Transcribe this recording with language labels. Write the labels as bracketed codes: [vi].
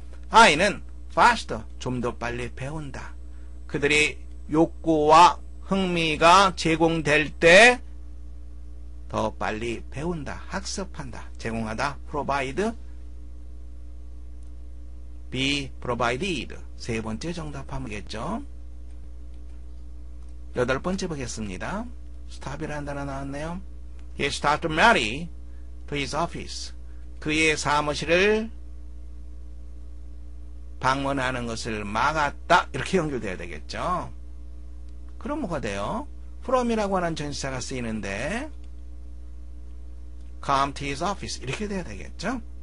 [ko] 아이는 faster, 좀 더 빨리 배운다. 그들이 욕구와 흥미가 제공될 때 더 빨리 배운다, 학습한다, 제공하다, [en] provide, be provided. [ko] 세 번째 정답하면겠죠. 여덟 번째 보겠습니다. stop이라는 단어 나왔네요. [en] He stopped Mary to his office. [ko] 그의 사무실을 방문하는 것을 막았다. 이렇게 연결돼야 되겠죠. 그럼 뭐가 돼요? from이라고 하는 전치사가 쓰이는데 [en] come to his office [ko] 이렇게 돼야 되겠죠.